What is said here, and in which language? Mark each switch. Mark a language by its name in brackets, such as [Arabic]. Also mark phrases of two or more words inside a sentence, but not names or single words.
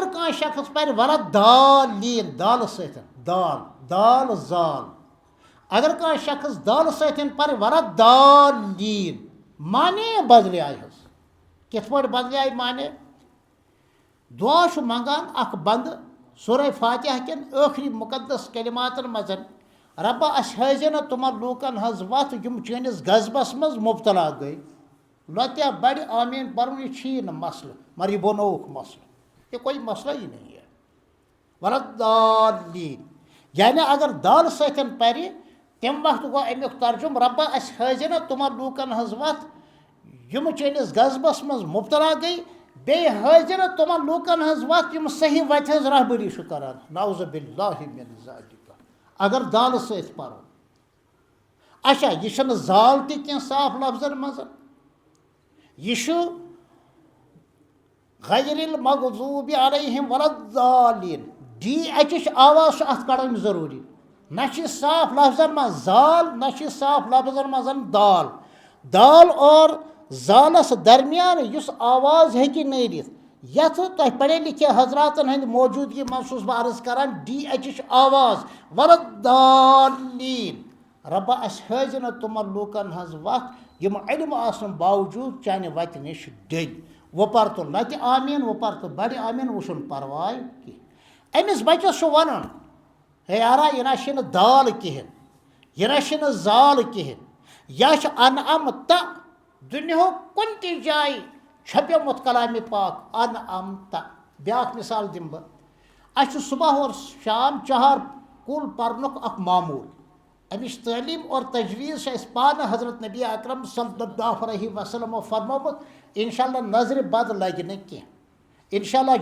[Kashmiri] کانٛہہ شخص پرِ ولدالین دالہٕ سۭتۍ دال زال اگر کانٛہہ شخص دالہٕ سۭتۍ پرِ ولدالین معنے بدلیٛاے حظ کِتھ پٲٹھۍ بدلیٛاے معنے دعا چھُ منٛگان اکھ بنٛدٕ سورہ فاتحہ کٮ۪ن ٲخری مُقدس کلماتن منٛز ربہ اَسہِ ہٲیزِ نہٕ تِمن لوٗکن ہٕنٛز وَتھ یِم چٲنِس غضبس منٛز مُبتلا گٔے لۄتیا بڑِ آمیٖن پرُن یہِ چھی نہٕ مسلہٕ مگر یہِ بنووُکھ مسلہٕ [Urdu] یہ کوئی مسئلہ ہی نہیں ہے [Kashmiri] ولدالین یعنی اگر دالہٕ سۭتۍ پرِ تمہِ وقتہٕ گوٚو امیُک ترجُمہٕ ربہ اَسہِ ہٲیزِ نہٕ تِمن لوٗکن ہٕنٛز وَتھ یِم چٲنِس غضبس منٛز مُبتلا گٔے بیٚیہِ ہٲیزِ نہٕ تِمن لوٗکن ہٕنٛز وَتھ یِم صحیح وتہِ ہٕنٛز رہبری چھُ کران [Arabic] نعوذ باللہ من ذالک [Kashmiri] اگر دالہٕ سۭتۍ پرو اچھا یہِ چھُنہٕ زال تہِ کینٛہہ صاف لفظن منٛز یہِ چھُ [Arabic] غیر المغضوب علیہم ولدالین [Kashmiri] ڈی ایچٕچ آواز چھُ اتھ کڑٕنۍ ضروٗری نہ چھِ صاف لفظن منٛز زال نہ چھِ صاف لفظن منٛز دال اور زالس درمیان یُس آواز ہیٚکہِ نیٖرِتھ یتھ تہ [Urdu] پڑھے لکھے [Kashmiri] حضراتن ہند موجودگی منصوص بہ عرض کران ڈی ایچ آواز ولدالین ربا اس حٲزِنہ تمن لوٗکن ہنٛز وتھ یم علم آسنہٕ باوجوٗد چانہِ وتہِ نِش ڈٔلۍ وہ پر تو لتہِ آمیٖن وہ پر تو بڑِ آمیٖن وہ چھُنہٕ پرواے کینٛہہ أمِس بچس چھُ ونُن ہے یارا یہِ نہ چھِنہٕ دال کِہیٖنۍ یہِ نہ چھِنہٕ زال کِہیٖنۍ یا چھِ انعمت دُنیہُک کُنہِ تہِ جایہِ چھپیومُت کلامِ پاک انعمت بیٛاکھ مثال دِمہٕ بہٕ اَسہِ چھُ صبح اور شام 4 کُل پرنُک اکھ معموٗل امِچ تعلیٖم اور تجویٖز چھِ اَسہِ پانہٕ حضرت نبی اکرم [Arabic] صلی اللہ علیہ وسلمو [Kashmiri] فرمومُت [Arabic] انشاء اللہ [Kashmiri] نظرِ بد لگہِ نہٕ کینٛہہ [Arabic] انشاء اللہ